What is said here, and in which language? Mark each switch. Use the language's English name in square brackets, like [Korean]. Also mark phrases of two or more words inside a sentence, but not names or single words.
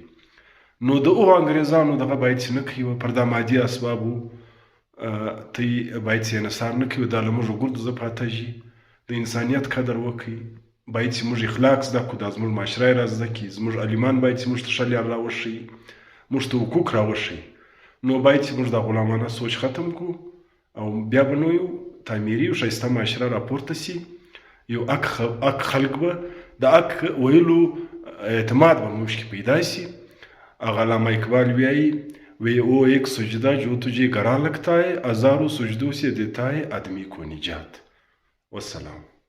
[Pashto] نو د هغو انګریزانو دغه باید چې نه کوي پر دا مادي اسبابو ته باید چې انحصار نه کوي دا له موږ ګردو زه پاتېږي د انسانیت قدر وکړي باید چې موږ اخلاق زده کړو دا زموږ معاشره یې را زده کړي زموږ عالمان باید چې موږ ته ښه لار راوښیي موږ ته حقوق راوښیي. نو باید چې موږ دا غلامانه سوچ ختم کړو او بیا به نو یو تعمیري او ښایسته معاشره راپورته سي. یو اک خلق به د اک ویلو اعتماد به موږ کې پیدا سي. [Urdu] علامه اقبال وایي وہ ایک سجدہ جو تجھے گراں لگتا ہے ہزاروں سجدوں سے دیتا ہے آدمی کو نجات. [Pashto] والسلام.